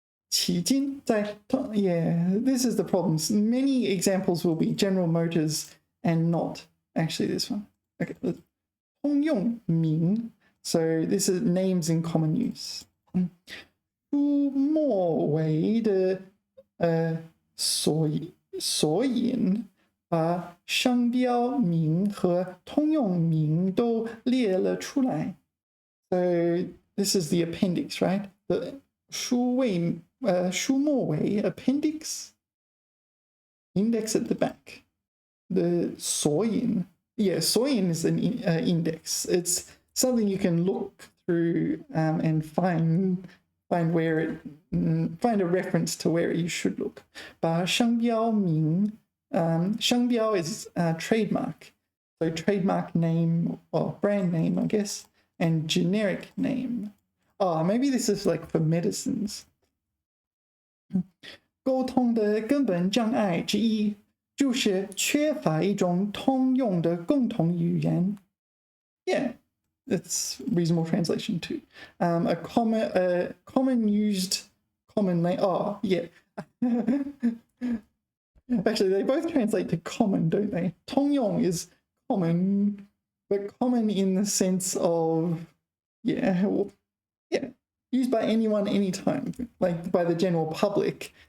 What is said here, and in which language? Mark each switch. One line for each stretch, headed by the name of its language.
English: 起筋在 yeah, this is the problem. Many examples will be General Motors and not actually this one. Okay, 通用名 so this is names in common use.
Chinese: 出末尾的索引把商标名和通用名都列了出来。
English: So this is the appendix, right? The 书末尾 appendix, index at the back. The 索引, yeah, 索引 is an index. It's something you can look through and find where it find a reference to where you should look. 把商标名 商标 is trademark. So trademark name or brand name, I guess, and generic name. Oh, maybe this is like for medicines.
Chinese: 沟通的根本障碍之一就是缺乏一种通用的共同语言。
English: Yeah, it's reasonable translation too. A common used common name. Oh, yeah. Actually, they both translate to common, don't they? 通用 is common, but common in the sense of, yeah, used by anyone, anytime, like by the general public.